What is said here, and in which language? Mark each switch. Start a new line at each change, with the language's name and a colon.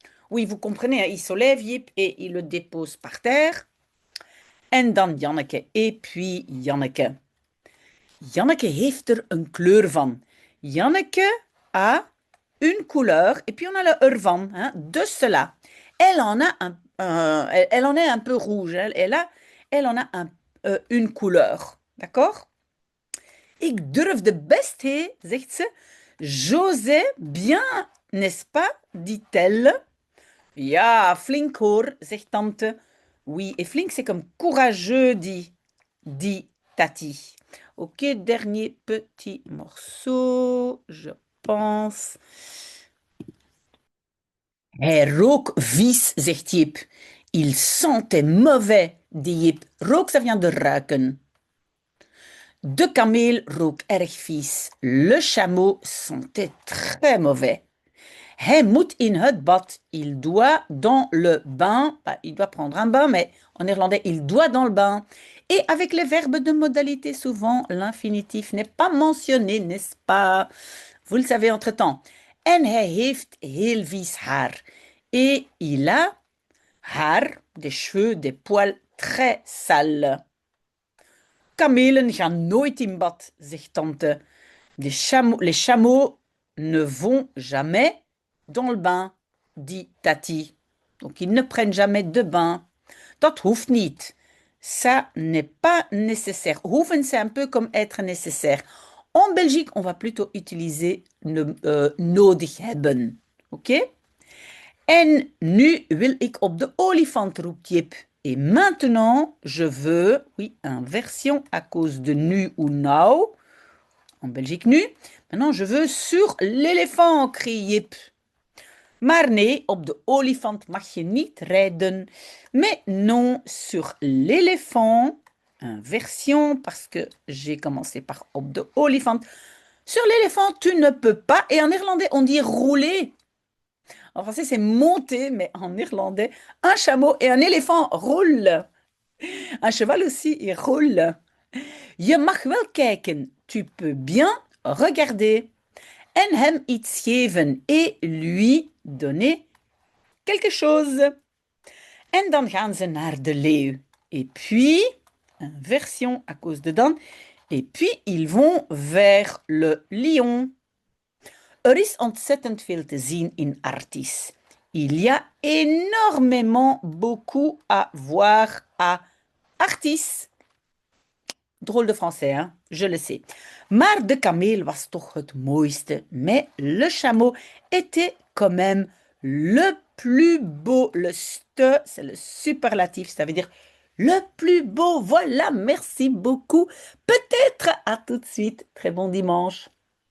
French: Oui, vous comprenez, hein, il soulève Jip et il le dépose par terre.
Dutch: En dan Janneke.
French: Et puis Janneke.
Dutch: Janneke heeft er een kleur van.
French: Janneke a une couleur et puis on a le ervan, hein, de cela. Elle en a elle en est un peu rouge. Elle en a une couleur. D'accord?
Dutch: Ik durfde best, hé, zegt ze.
French: J'osais bien, n'est-ce pas? Dit-elle.
Dutch: Ja, flink hoor, zegt tante.
French: Oui, et flink, c'est comme courageux, dit Tati. Ok, dernier petit morceau, je pense.
Dutch: Hij rook vies, zegt Jip.
French: Il sentait mauvais, dit Jip.
Dutch: Rook,
French: ça vient de
Dutch: ruiken. De kameel rook erg vies.
French: Le chameau sentait très mauvais.
Dutch: Hij moet in het bad.
French: Il doit dans le bain. Bah, il doit prendre un bain, mais en néerlandais, il doit dans le bain. Et avec les verbes de modalité, souvent, l'infinitif n'est pas mentionné, n'est-ce pas? Vous le savez entre-temps.
Dutch: En hij heeft heel vies haar.
French: Et il a haar, des cheveux, des poils très sales.
Dutch: Kamelen gaan nooit in bad, zegt tante.
French: Les chameaux ne vont jamais dans le bain, dit Tati. Donc ils ne prennent jamais de bain.
Dutch: Dat hoeft niet.
French: Ça n'est pas nécessaire. Hoeven, c'est un peu comme être nécessaire. En Belgique, on va plutôt utiliser nodig hebben. Ok?
Dutch: En nu wil ik op de olifant, roept Jip.
French: Et maintenant, je veux, oui, inversion à cause de nu ou nou. En Belgique nu. Maintenant, je veux sur l'éléphant, crie Jip.
Dutch: Maar nee, op de olifant mag je niet rijden.
French: Mais non, sur l'éléphant, inversion, parce que j'ai commencé par op de olifant. Sur l'éléphant, tu ne peux pas. Et en néerlandais, on dit rouler. En français, c'est monter, mais en néerlandais, un chameau et un éléphant roulent. Un cheval aussi, il roule.
Dutch: Je mag wel kijken.
French: Tu peux bien regarder.
Dutch: En hem iets geven
French: et lui donner quelque chose.
Dutch: En dan gaan ze naar de leeuw.
French: Et puis, inversion à cause de dan. Et puis, ils vont vers le lion.
Dutch: Er is ontzettend veel te zien in Artis.
French: Il y a énormément beaucoup à voir à Artis. Drôle de français, hein? Je le sais.
Dutch: Maar de kameel was toch het mooiste.
French: Mais le chameau était quand même le plus beau. Le ste, c'est le superlatif, ça veut dire le plus beau. Voilà, merci beaucoup. Peut-être à tout de suite. Très bon dimanche.